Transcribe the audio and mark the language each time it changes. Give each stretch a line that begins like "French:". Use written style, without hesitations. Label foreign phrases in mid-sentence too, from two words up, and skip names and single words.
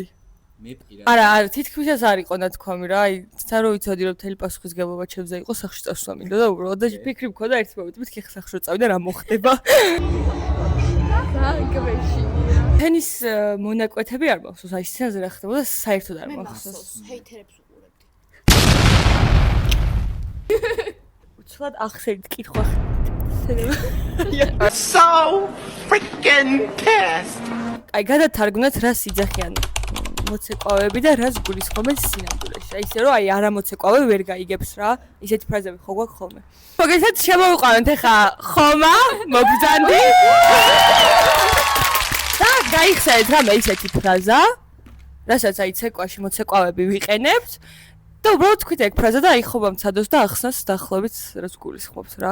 Georgian: არა, თითქმისაც არ იყო ნათქვამი რა, აი, ცა რო ვიცოდი რომ მთელი პასუხისგებლობა ჩემზე იყო, სახლში წასვლა მინდოდა და უბრალოდ და ფიქრი მქონდა ერთ მომენტში, მეთქი სახლში რო წავიდა რა მოხდება. თენის მონაკვეთები არ მახსოვს, აი სცენაზე რა ხდებოდა, საერთოდ არ მახსოვს. ჰეითერებს უყურებდი. უცბად ახსენით კითხვა.
English: So freaking pissed.
Georgian: აი გადათარგმნათ რა სიძახიან მოცეკვავები და რას გულისხმობენ სინამდვილეში. აი ისე რომ აი არამოცეკვავე ვერ გაიგებს რა. ისეთი ფრაზები ხო გვაქვს ხოლმე. მოგესალმებით, შემოვიყვანოთ ახლა ხომა, მოგბრძანდი. და გაიხსენეთ რა მე ისეთი ფრაზა, რასაც აი ცეკვაში მოცეკვავები ვიყენებთ და უბრალოდ თქვით ეგ ფრაზა და აი ხომა მცადოს და ახსნას დაახლოებით რას გულისხმობთ რა.